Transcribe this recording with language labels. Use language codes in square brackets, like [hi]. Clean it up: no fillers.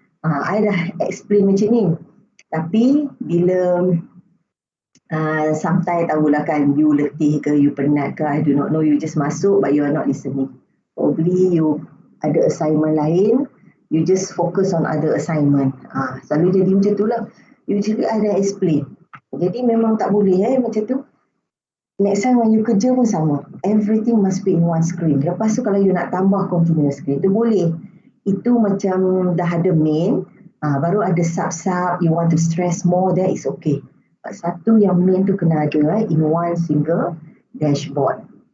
[en] I [ms] dah [en] explain [ms] macam ni. Tapi bila [en] sometimes [ms] tahulah kan, [en] you [ms] letih ke, [en] you [ms] penat ke, [en] I do not know, you just [ms] masuk [en] but you are not listening. Probably you [ms] ada [en] assignment [ms] lain, [en] you just focus on other assignment. [ms] Selalu jadi macam tu lah. You juga ada explain. Jadi memang tak boleh macam tu. [en] Next time when you [ms] kerja pun sama. [en] Everything must be in one screen. [ms] Lepas tu kalau you nak tambah continuous screen, tu boleh. Itu macam dah ada main, baru ada sub-sub, [en] you want to stress more, that is okay. [ms] But satu yang main tu kena ada [en] in one single dashboard.